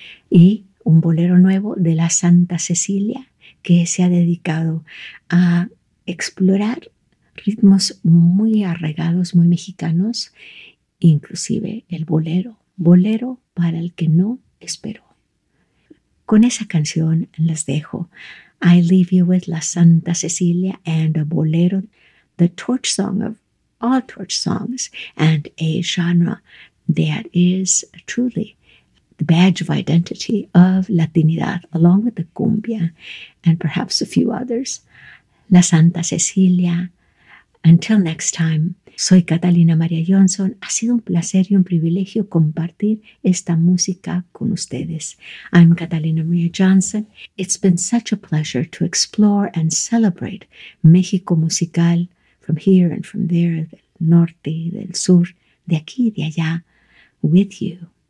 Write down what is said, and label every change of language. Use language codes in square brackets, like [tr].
[es] Y un bolero nuevo de la Santa Cecilia, que se ha dedicado a explorar ritmos muy arraigados, muy mexicanos, inclusive el bolero, bolero para el que no esperó. Con esa canción les dejo. [en] I leave you with La Santa Cecilia and a bolero, the torch song of all torch songs, and a genre that is truly the badge of identity of Latinidad, along with the cumbia and perhaps a few others. La Santa Cecilia. Until next time, [es] soy [en] Catalina María Johnson. [es] Ha sido un placer y un privilegio compartir esta música con ustedes. [en] I'm Catalina María Johnson. It's been such a pleasure to explore and celebrate México musical from here and from there, [es] del norte, del sur, de aquí y de allá, [en] with you.